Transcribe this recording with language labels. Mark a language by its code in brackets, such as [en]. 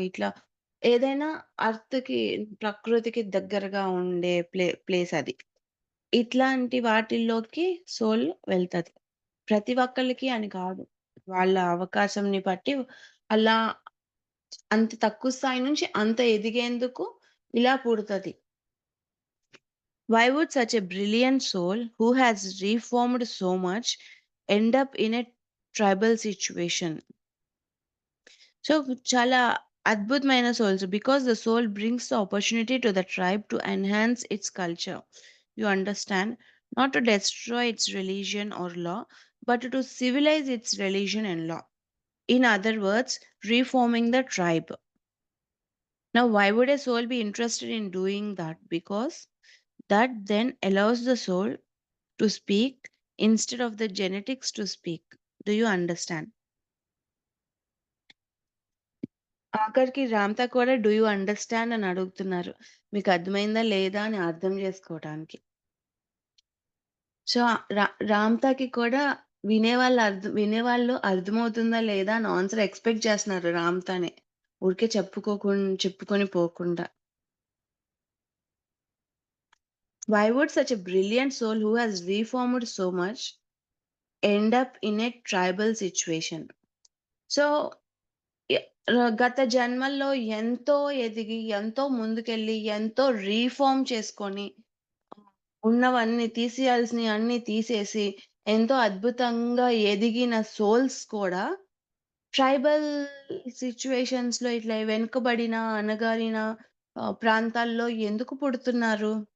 [te] ఇట్లా ఏదైనా ఎర్త్‌కి, ప్రకృతికి దగ్గరగా ఉండే ప్లేస్ అది. ఇట్లాంటి వాటిల్లోకి సోల్ వెళ్తది. ప్రతి ఒక్కళ్ళకి అని కాదు. వాళ్ళ అవకాశంని బట్టి అలా అంత తక్కువ స్థాయి నుంచి అంత ఎదిగేందుకు ఇలా పుడతది. [en] Why would such a brilliant soul who has reformed so much end up in a tribal situation? So [te] చాలా అద్భుతమైన [en] Souls because the soul brings the opportunity to the tribe to enhance its culture. You understand? Not to destroy its religion or law, but to civilize its religion and law. In other words, reforming the tribe. Now, why would a soul be interested in doing that? Because that then allows the soul to speak instead of the genetics to speak. Do you understand? [te] ఆఖరికి రామ్‌తా కూడా [en] do you understand [te] అని అడుగుతున్నారు. మీకు అర్థమైందా లేదా అని అర్థం చేసుకోవటానికి. సో, రామ్‌తాకి కూడా వినేవాళ్ళు అర్థమవుతుందా లేదా అని ఆన్సర్ ఎక్స్‌పెక్ట్ చేస్తున్నారు రామ్‌తానే. ఊరికే చెప్పుకొని పోకుండా. [en] Why would such a brilliant soul who has reformed so much end up in a tribal situation? [te] So, ఎ గత జన్మల్లో ఎంతో ఎదిగి, ఎంతో ముందుకెళ్ళి, ఎంతో రీఫార్మ్ చేసుకొని, ఉన్నవన్నీ తీసేయాల్సినయి అన్నీ తీసేసి, ఎంతో అద్భుతంగా ఎదిగిన సోల్స్ కూడా ట్రైబల్ సిట్యుయేషన్స్‌లో ఇట్లా వెనుకబడిన, అణగారిన ప్రాంతాల్లో ఎందుకు పుడుతున్నారు?